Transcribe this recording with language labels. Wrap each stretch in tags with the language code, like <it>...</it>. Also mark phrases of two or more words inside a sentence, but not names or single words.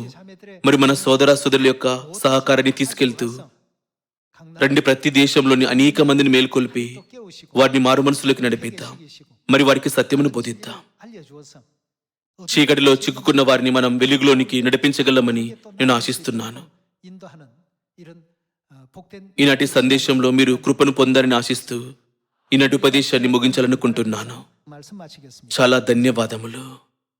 <ko>자매들의</ko> <te>మరి మన సోదర సోదరుల యొక్క సహకారాన్ని తీసుకెళ్తూ</te> <ko>강남</ko> <te>రండి ప్రతి దేశంలోని అనేక మందిని మేల్కొల్పి</te> <ko>또 깨우시고</ko> <te>వారిని మారు మనసులోకి నడిపిద్దాం.</te> <ko>계시고</ko> <te>మరి వారికి సత్యమును బోధిద్దాం.</te> <ko>알려주어서</ko> <te>చీకటిలో చిక్కుకున్న వారిని మనం వెలుగులోనికి నడిపించగలమని నేను ఆశిస్తున్నాను.</te> <ko>인도하는 이런 복된</ko> <te>ఈనాటి సందేశంలో మీరు కృపను పొందారని ఆశిస్తూ ఈనాటి ఉపదేశాన్ని ముగించాలనుకుంటున్నాను.</te> <ko>말씀 마치겠습니다.</ko> <te>చాలా ధన్యవాదములు.</te>